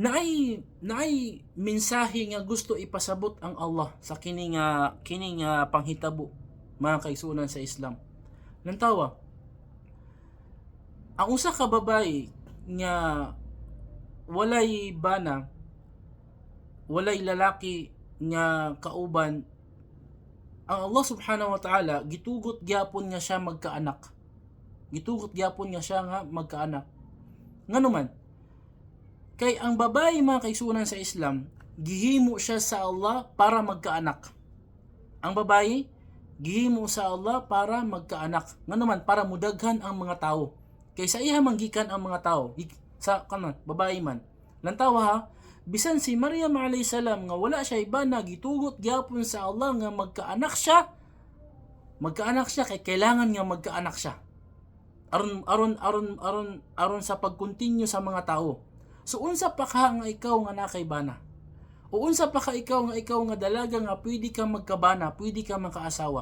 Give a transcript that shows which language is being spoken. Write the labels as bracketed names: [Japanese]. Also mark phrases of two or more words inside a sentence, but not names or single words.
[Cebuano] naay mensahe nga gusto ipasabot ang Allah sa kining panghitabo, mga kaigsuonan sa Islam. Lantawa, ang usa ka babae nga walay bana, walay lalaki nga kauban, ang Allah [Arabic] سبحانه وتعالى [Cebuano] gitugot gyapon nga siya magkaanak. Gitugot gyapon nga siya nga magkaanak. Nganuman, kay ang babae, mga kaigsuonan sa Islam, gihimo siya sa Allah para magkaanak. Ang babae gihimo sa Allah para magkaanak. Nganuman, para mudaghan ang mga tao. Kay sa iya manggikan ang mga tao, sa kanon babae man. Lantawa ha, bisan si Maryam [Arabic] عليه السلام [Cebuano] nga wala siya ibana, gitugot gyapon sa Allah nga magkaanak siya. Magkaanak siya kay kailangan nga magkaanak siya. Aron sa pagkontinue sa mga tao. So unsa pa ka nga ikaw nga nakay bana? O unsa pa ka ikaw nga dalaga nga pwede ka magkabana, pwede ka makaasawa.